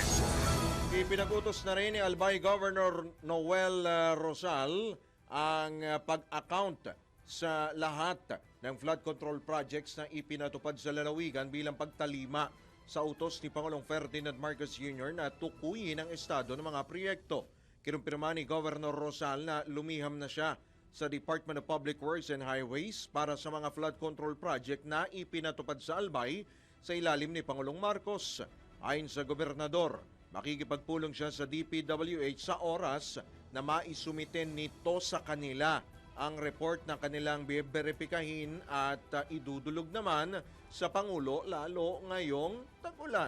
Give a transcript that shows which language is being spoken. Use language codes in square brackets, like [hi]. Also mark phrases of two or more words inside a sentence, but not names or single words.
[tl] Ipinag-utos na rin ni Albay Governor Noel Rosal ang pag-account sa lahat ng [en] flood control projects [tl] na ipinatupad sa lalawigan bilang pagtalima sa utos ni Pangulong Ferdinand Marcos Jr. na tukuyin ang estado ng mga proyekto. Kinumpirma ni Governor Rosal na lumiham na siya sa Department of Public Works and Highways para sa mga [en] flood control project [tl] na ipinatupad sa Albay sa ilalim ni Pangulong Marcos. Ayon sa gobernador, makikipagpulong siya sa DPWH sa oras na maisumiten nito sa kanila ang report na kanilang biberipikahin at idudulog naman sa Pangulo lalo ngayong tag-ulan.